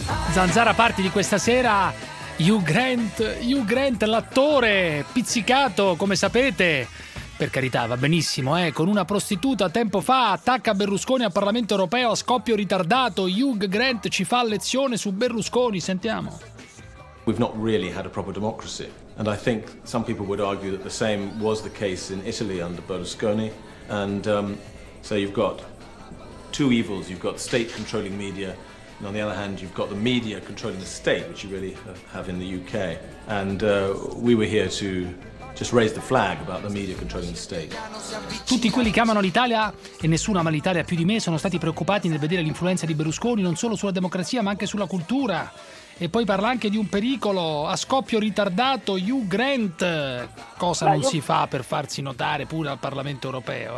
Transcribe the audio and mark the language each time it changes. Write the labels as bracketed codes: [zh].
[it] Zanzara Party di questa sera, Hugh Grant, l'attore pizzicato, come sapete, per carità, va benissimo, con una prostituta tempo fa, attacca Berlusconi al Parlamento Europeo a scoppio ritardato. Hugh Grant ci fa lezione su Berlusconi, sentiamo. [en] We've not really had a proper democracy, and I think some people would argue that the same was the case in Italy under Berlusconi, and so you've got two evils, you've got state controlling media. And on the other hand, you've got the media controlling the state, which you really have in the UK. And we were here to just raise the flag about the media controlling the state. [it] Tutti quelli che amano l'Italia, e nessuno ama l'Italia più di me, sono stati preoccupati nel vedere l'influenza di Berlusconi non solo sulla democrazia, ma anche sulla cultura. E poi parla anche di un pericolo a scoppio ritardato, Hugh Grant. Cosa non si fa per farsi notare pure al Parlamento Europeo?